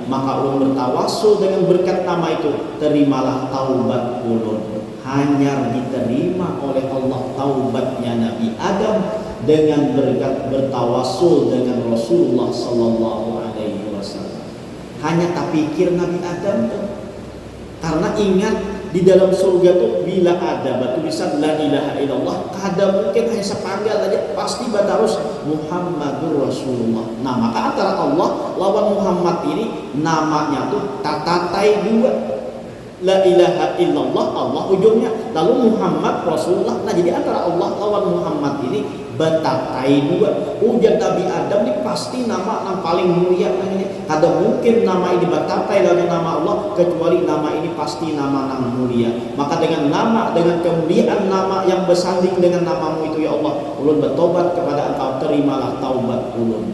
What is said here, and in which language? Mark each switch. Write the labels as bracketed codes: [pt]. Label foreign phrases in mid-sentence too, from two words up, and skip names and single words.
[id] Maka ulun bertawassul dengan berkat nama itu, terimalah taubat ulun. Hanya diterima oleh Allah taubatnya Nabi Adam dengan berkat bertawassul dengan Rasulullah [ar] Sallallahu Alaihi Wasallam. [id] Hanya tak pikir Nabi Adam tuh, karena ingat di dalam surga tuh bila ada batu tulisan [ar] La ilaha illallah, [id] kada mungkin hanya sepanggal aja, pasti batarus [ar] Muhammadur Rasulullah. [id] Nah maka antara Allah lawan Muhammad ini namanya tuh tatatai dua. [ar] La ilaha illallah Allah [id] ujungnya, lalu [ar] Muhammad Rasulullah. [id] Nah jadi antara Allah lawan Muhammad ini batatai dua. Ujar Nabi Adam ini pasti nama yang paling mulia namanya. Ada mungkin nama ini batatai lalu nama Allah, kecuali nama ini pasti nama yang mulia. Maka dengan nama, dengan kemuliaan nama yang bersanding dengan namamu itu ya Allah, ulun bertobat kepada engkau, terimalah taubat ulun.